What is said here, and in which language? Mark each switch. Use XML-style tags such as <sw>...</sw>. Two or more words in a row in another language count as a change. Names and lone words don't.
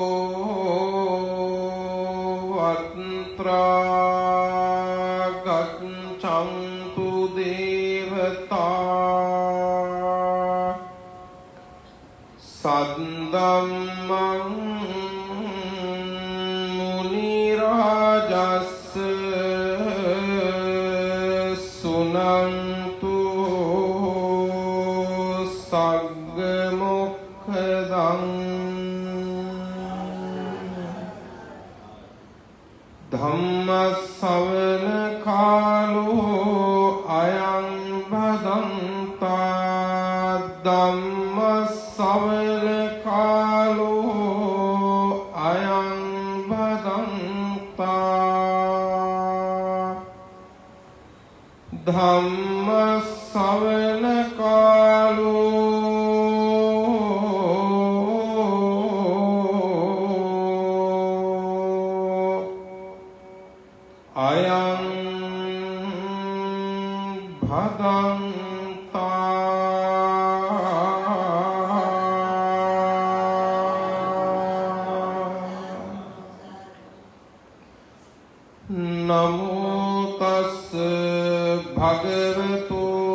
<pi>atra gaccantu devata saddhammam යස්ස සුනන්තු සග්ග මොක්ඛදං ධම්ම ශ්‍රවණ කාලෝ අයං භදන්තා ධම්ම ශ්‍රවණ කාලෝ අයං භදන්තා ධම්ම ශ්‍රවණ කාලෝ අයං නමෝ තස්ස භගවතු</pi>